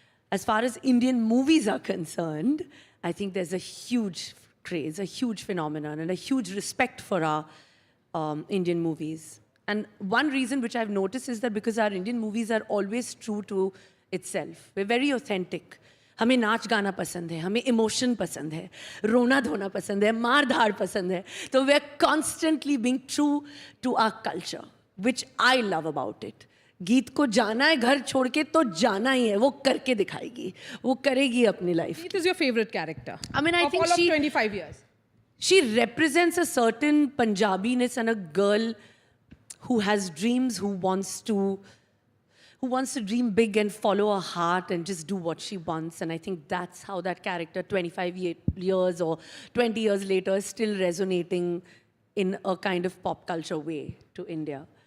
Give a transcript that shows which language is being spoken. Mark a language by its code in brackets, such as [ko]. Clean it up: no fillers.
[en] As far as Indian movies are concerned, I think there's a huge craze, a huge phenomenon, and a huge respect for our Indian movies. And one reason which I've noticed is that because our Indian movies are always true to itself. We're very authentic. [hi] हमें नाच गाना पसंद है, हमें emotion पसंद है, रोना धोना पसंद है, मार धाड़ पसंद है. [en] तो we're constantly being true to our culture, which I love about it. [hi] गीत को जाना है घर छोड़ के तो जाना ही है, वो करके दिखाएगी, वो करेगी अपनी life. [en] It is your favorite character. I mean, I think all of 25 years. She represents a certain Punjabiness and a girl who has dreams, who wants to dream big and follow her heart and just do what she wants. And I think that's how that character, 25 years or 20 years later, is still resonating in a kind of pop culture way to India.